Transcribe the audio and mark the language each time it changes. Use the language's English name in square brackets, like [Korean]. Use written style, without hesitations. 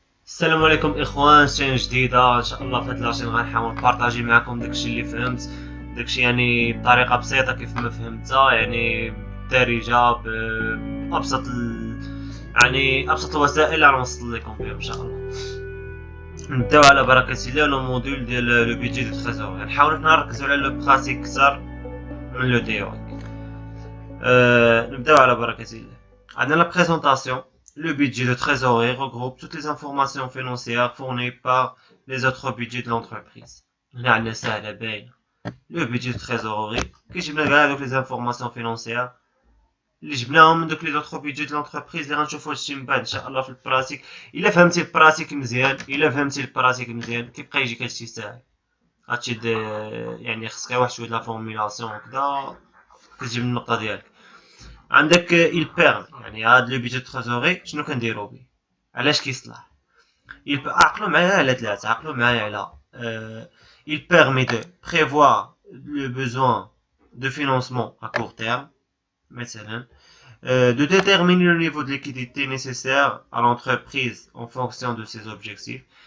[Arabic] السلام عليكم اخوان، شين جديده ان شاء الله. في هاد لاشين غنحاول نبارطاجي معكم داكشي اللي فهمت، داكشي يعني بطريقه بسيطه كيف ما فهمتها، يعني بالدارجه بابسط يعني ابسط الوسائل اللي غنوصل لكم بها ان شاء الله. نبداو على بركه الله. لو موديل ديال لو بيجي دو تريزور نحاولوا نركزوا على لو براتيك اكثر من لو تيوريك. نبداو على بركه الله. عندنا لا بريزونطاسيون. [French] Le budget de trésorerie regroupe toutes les informations financières fournies par les autres budgets de l'entreprise. [Arabic] هنا سهلة باينة. [French] Le budget de trésorerie [Arabic] كيجيب لنا كاع دوك [French] les informations financières [Arabic] اللي جبناهم من دوك [French] les autres budgets de l'entreprise [Arabic] اللي غنشوفو هادشي من بعد ان شاء الله في البراتيك. الا فهمتي البراتيك مزيان كيبقى يجيك هادشي ساهل. هادشي يعني خصك غير واحد شوية د لا فورميلاسيون هكدا كتجيب النقطة ديالك. عندك البيرم، يعني هاد لو بيجي تريزوري شنو كنديرو بيه، علاش كيصلح. عقلوا معايا على ثلاثة، عقلوا معايا على [French] il permet de prévoir le besoin de financement à court terme مثلا، de déterminer le niveau de liquidité nécessaire à l'entreprise en fonction de ses objectifs.